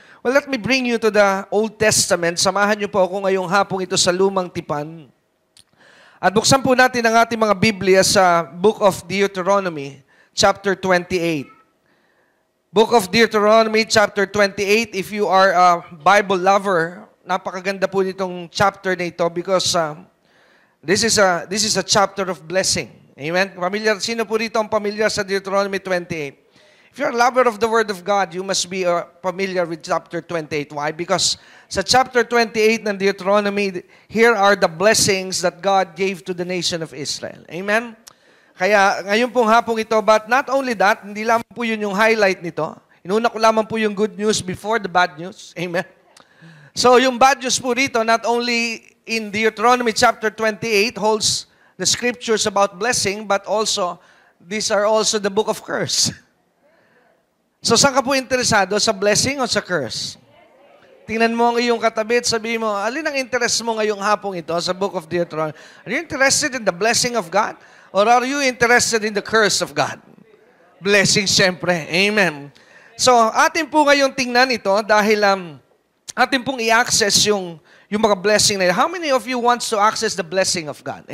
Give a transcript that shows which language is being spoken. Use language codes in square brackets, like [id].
[en] Well, let me bring you to the Old Testament. [tl] Samahan niyo po ako ngayong hapong ito sa Lumang Tipan. At buksan po natin ang ating mga Biblia sa Book of Deuteronomy, chapter 28. [en] Book of Deuteronomy, chapter 28. If you are a Bible lover, [tl] napakaganda po nitong chapter na ito [en] because this is a chapter of blessing. Amen? [tl] Sino po rito ang pamilyar sa Deuteronomy 28? [en] If you're a lover of the Word of God, you must be familiar with chapter 28. Why? Because [tl] sa chapter 28 ng Deuteronomy, [en] here are the blessings that God gave to the nation of Israel. Amen? [tl] Kaya ngayon pong hapong ito, [en] but not only that, [tl] hindi lamang po yun yung highlight nito. Inuna ko lamang po yung [en] good news before the bad news. Amen? [tl] So yung bad news po rito, [en] not only in Deuteronomy chapter 28 holds the scriptures about blessing, but also, these are also the book of curse. [tl] So saan ka po interesado? Sa blessing o sa curse? Tingnan mo ang iyong katabi at sabihin mo, alin ang interest mo ngayong hapong ito sa Book of Deuteronomy? [en] Are you interested in the blessing of God? Or are you interested in the curse of God? [tl] Blessing, syempre. Amen. So atin po ngayong tingnan ito dahil atin pong i-access yung mga blessing na yun. [en] How many of you wants to access the blessing of God?